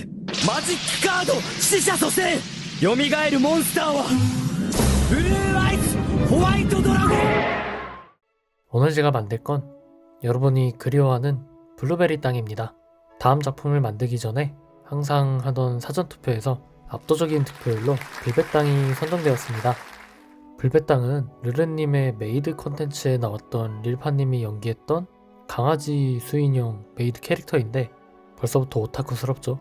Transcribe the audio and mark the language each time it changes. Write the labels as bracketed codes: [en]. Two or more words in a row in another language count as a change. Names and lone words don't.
[ja] マジックカード死者蘇生。蘇るモンスターはブルーアイズホワイトドラゴン。 [ko] 오늘 제가 만들 건 여러분이 그리워하는 블루베리 땅입니다. 다음 작품을 만들기 전에 항상 하던 사전투표에서 압도적인 득표율로 불배 땅이 선정되었습니다. 불배 땅은 르르님의 메이드 컨텐츠에 나왔던 릴파님이 연기했던 강아지 수인형 메이드 캐릭터인데 벌써부터 오타쿠스럽죠.